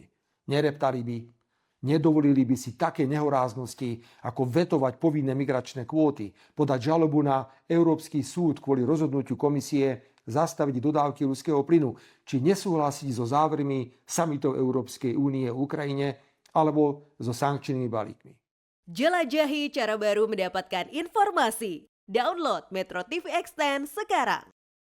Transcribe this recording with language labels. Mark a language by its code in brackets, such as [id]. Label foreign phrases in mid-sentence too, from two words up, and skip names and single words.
[sk] Nereptali by, nedovolili by si také nehoráznosti, ako vetovať povinné migračné kvóty, podať žalobu na Európsky súd kvôli rozhodnutiu komisie zastaviť dodávky ruského plynu, či nesúhlasiť so závermi samitov Európskej únie o Ukrajine alebo so sankčnými balíkmi. [id] Jelajahi cara baru mendapatkan informasi. Download Metro TV Extend sekarang.